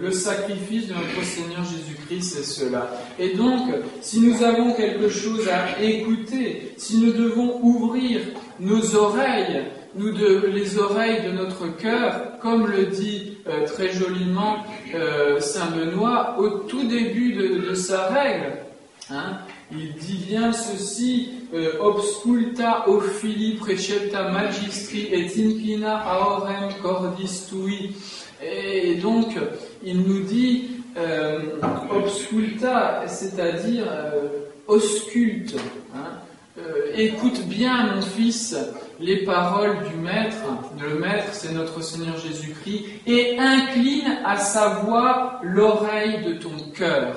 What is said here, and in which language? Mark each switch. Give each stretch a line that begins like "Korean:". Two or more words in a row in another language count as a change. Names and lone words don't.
French: Le sacrifice de notre Seigneur Jésus-Christ, c'est cela. Et donc, si nous avons quelque chose à écouter, si nous devons ouvrir nos oreilles, les oreilles de notre cœur, comme le dit très joliment Saint Benoît au tout début de sa règle, il dit bien ceci,
Latin: obsculta ophili precepta magistri et inclina aorem cordis tui.
French: Et donc, il nous dit obsculta, c'est-à-dire ausculte. Écoute bien, mon fils, les paroles du Maître. Le Maître, c'est notre Seigneur Jésus-Christ, et incline à sa voix l'oreille de ton cœur.